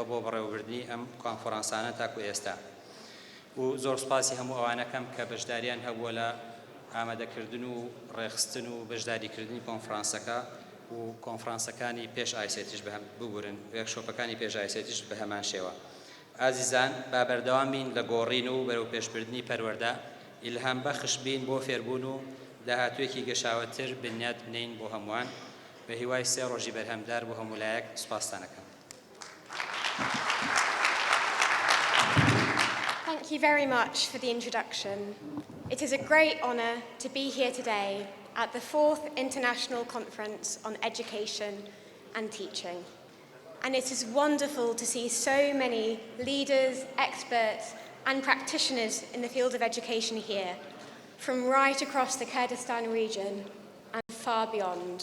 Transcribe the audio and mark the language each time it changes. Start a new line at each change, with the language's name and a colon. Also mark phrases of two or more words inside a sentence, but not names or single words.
Central Kurdish: بۆ بەڕێوەبردنی ئەم کۆنفرانسانە تاکو ئێستا و زۆر سوپاسی هەموو ئەوانەکەم کە بەشداریان هەبووە لە ئامادەکردن و ڕێخستن و بەشداریکردنی کۆنفرانسەکە و کۆنفرانسەکانی پێش ئایسێتیش ببورن وێکشۆپەکانی پێش ئایسێتیش بە هەمان شێوە ئازیزان با بەردەوام بین لە گۆڕین و بەرەو پێشبردننی پەروەردە ئیلهام بەخش بین بۆ فێربوون و داهاتوێکی گەشاوەتر بنیات بنین بۆ هەمووان بە هیوای 3 ڕۆژی بەرهەمدار بۆ هەموو لایەک سوپاستانەکەم.
English: Thank you very much for the introduction. It is a great honour to be here today at the 4th International Conference on Education and Teaching. And it is wonderful to see so many leaders, experts and practitioners in the field of education here, from right across the Kurdistan region and far beyond.